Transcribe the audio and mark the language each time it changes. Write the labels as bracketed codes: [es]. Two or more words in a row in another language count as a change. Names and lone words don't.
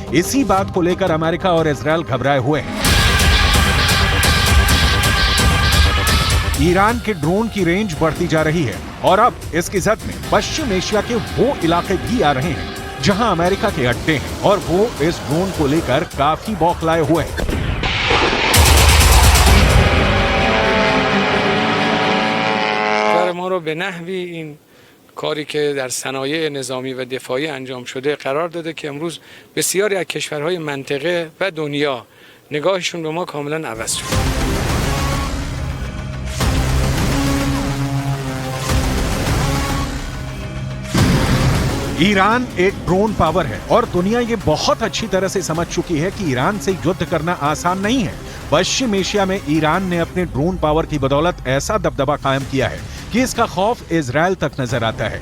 [hi] इसी बात को लेकर अमेरिका और इजराइल घबराए हुए हैं। ईरान के ड्रोन की रेंज बढ़ती जा रही है और अब इसकी जद में पश्चिम एशिया के वो इलाके भी आ रहे हैं जहां अमेरिका के अड्डे हैं और वो इस ड्रोन को लेकर काफी बौखलाए हुए हैं। [fa] ما رو به نحوی این کاری که در صنایع نظامی و دفاعی انجام شده قرار داده که امروز بسیاری از کشورهای منطقه و دنیا نگاهشون به ما کاملا عوض شده. [hi] ईरान एक [en] drone power [hi] है और दुनिया ये बहुत अच्छी तरह से समझ चुकी है कि ईरान से युद्ध करना आसान नहीं है। पश्चिम एशिया में ईरान ने अपने [en] drone power [hi] की बदौलत ऐसा दबदबा कायम किया है कि इसका खौफ इजराइल तक नजर आता है।